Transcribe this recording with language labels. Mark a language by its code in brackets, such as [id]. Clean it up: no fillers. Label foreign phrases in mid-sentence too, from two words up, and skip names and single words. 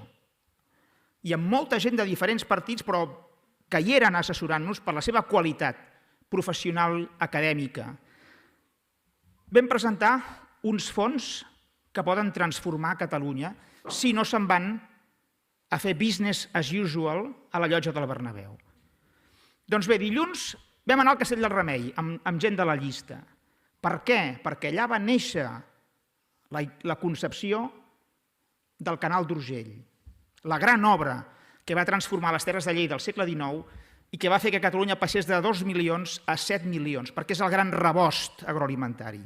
[ca] I amb molta gent de diferents partits, però que hi eren assessorant-nos per la seva qualitat professional acadèmica. Vam presentar uns fons que poden transformar Catalunya si no se'n van a fer [en] business as usual [ca] a la llotja del Bernabéu. Doncs bé, dilluns vam anar al Castell del Remei amb gent de la llista. Per què? Perquè allà va néixer la concepció del Canal d'Urgell, la gran obra que va transformar les terres de Lleida del segle XIX i que va fer que Catalunya passés de 2 milions a 7 milions, perquè és el gran rebost agroalimentari.